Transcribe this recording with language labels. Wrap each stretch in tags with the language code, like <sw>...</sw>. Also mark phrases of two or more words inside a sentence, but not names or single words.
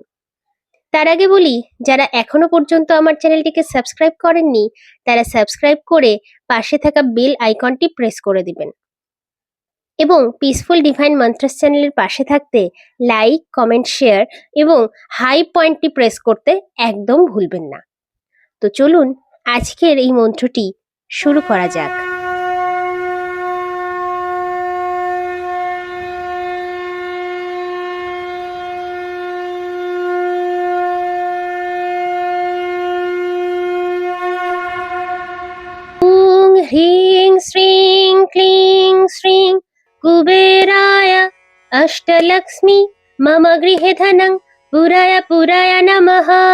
<bn>তার আগে বলি, যারা এখনো পর্যন্ত আমার চ্যানেলটিকে সাবস্ক্রাইব করেননি তারা সাবস্ক্রাইব করে পাশে থাকা বেল আইকনটি প্রেস করে দিবেন এবং পিসফুল ডিভাইন মন্ত্রস চ্যানেলের পাশে থাকতে লাইক, কমেন্ট, শেয়ার এবং হাই পয়েন্টটি প্রেস করতে একদম ভুলবেন না। তো চলুন আজকের এই মন্ত্রটি শুরু করা যাক।</bn> <sa>ह्रीं श्रीं क्लीं श्रीं कुबेराय अष्टलक्ष्मी मम गृहे धनं पुराय पुराय नमः।</sa>